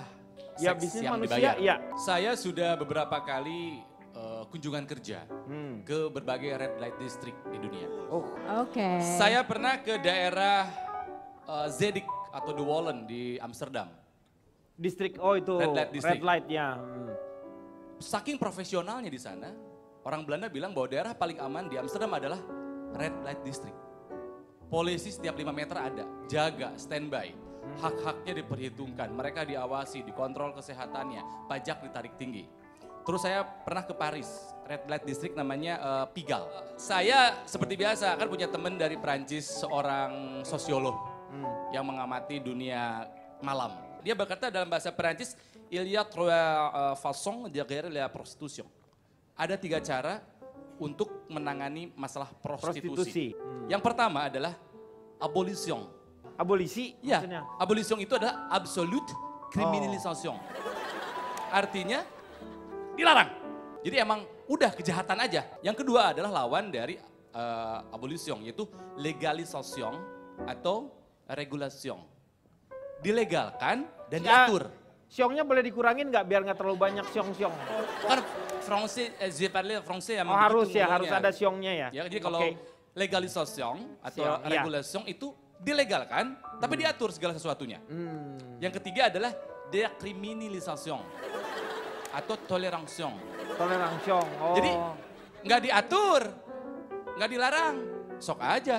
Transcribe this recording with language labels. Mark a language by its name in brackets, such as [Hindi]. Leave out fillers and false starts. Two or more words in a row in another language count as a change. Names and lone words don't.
[Indonesian] Ya, seks bisnis yang manusia, dibayar. ya. Saya sudah beberapa kali kunjungan kerja ke berbagai [English] red light district [Indonesian] di dunia. Oh, Oke. Saya pernah ke daerah Zedik atau De Wallen di Amsterdam. distrik, oh itu [English] Red light district. red light [Indonesian] ya. Saking profesionalnya di sana, orang Belanda bilang bahwa daerah paling aman di Amsterdam adalah [English] red light district. [Indonesian] Polisi setiap 5 meter ada, jaga, standby. Hak-haknya diperhitungkan, mereka diawasi, dikontrol kesehatannya, pajak ditarik tinggi. Terus saya pernah ke Paris, [English] red light district [Indonesian] namanya Pigalle. Saya seperti biasa kan punya teman dari Prancis, seorang sosiolog yang mengamati dunia malam. Dia berkata dalam bahasa Prancis, [French] il y a trois façons de gérer la prostitution. [Indonesian] Ada 3 cara untuk menangani masalah prostitusi. Yang pertama adalah abolition. Abolisi Ya, maksudnya. abolition itu adalah [English] absolute criminalisation. [Indonesian] Artinya dilarang. Jadi emang udah kejahatan aja. Yang kedua adalah lawan dari abolition, yaitu legalisation atau regulation. Dilegalkan dan diatur. Siongnya boleh dikurangin nggak biar nggak terlalu banyak siong-siong? [French] Kan Français, je parle français [Indonesian] Oh harus ya, harus ada siongnya ya. Ya, jadi kalau Oke. legalisation atau Siong, iya. regulation itu dilegalkan, tapi diatur segala sesuatunya. Yang ketiga adalah dekriminalisation atau toleransiong. Toleransi siong. Oh. Jadi nggak diatur, nggak dilarang, sok aja.